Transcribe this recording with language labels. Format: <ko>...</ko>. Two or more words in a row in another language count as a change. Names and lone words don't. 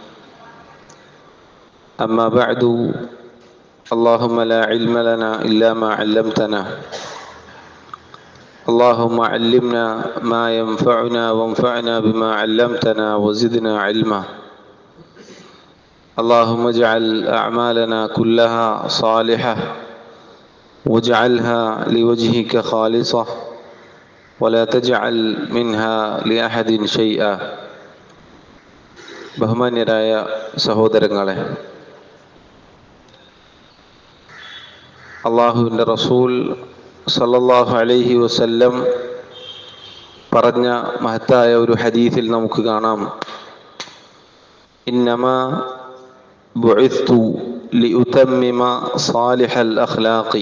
<ar>أما بعد، اللهم لا علم لنا إلا ما علمتنا، اللهم علمنا ما ينفعنا وانفعنا بما علمتنا وزدنا علما. اللهم اجعل أعمالنا كلها صالحة واجعلها لوجهك خالصة ولا تجعل منها لأحد شيئا.</ar> <ml>ബഹുമാന്യരായ സഹോദരങ്ങളെ, അള്ളാഹുവിൻ്റെ റസൂൽ</ml> <ar>صلى الله عليه وسلم</ar> <ml>പറഞ്ഞ മഹത്തായ ഒരു ഹദീസിൽ നമുക്ക് കാണാം,</ml> <ar>إنما بعثت لأتمم صالح الأخلاق.</ar>